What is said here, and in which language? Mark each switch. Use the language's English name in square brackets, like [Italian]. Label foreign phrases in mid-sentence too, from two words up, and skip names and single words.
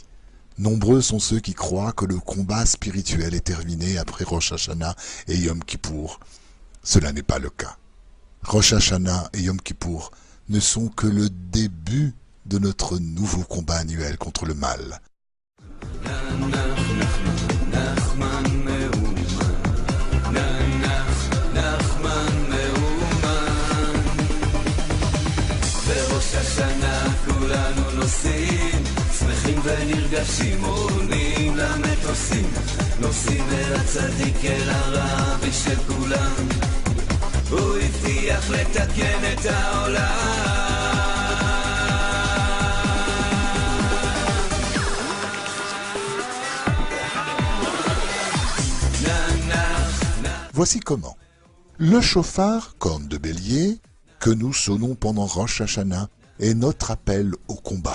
[French] Nombreux sont ceux qui croient que le combat spirituel est terminé après Rosh Hashanah et Yom Kippour. Cela n'est pas le cas. Rosh Hashanah et Yom Kippour ne sont que le début de notre nouveau combat annuel contre le mal. [Hebrew] השנה כולנו נוסעים שמחים ונרגשים עולים למטוסים נוסעים אל הצדיק אל הרבי של כולם הוא הבטיח לתקן את העולם. [French] Voici comment. Le chauffard, corne de bélier, que nous sonnons pendant Rosh Hashanah, est notre appel au combat.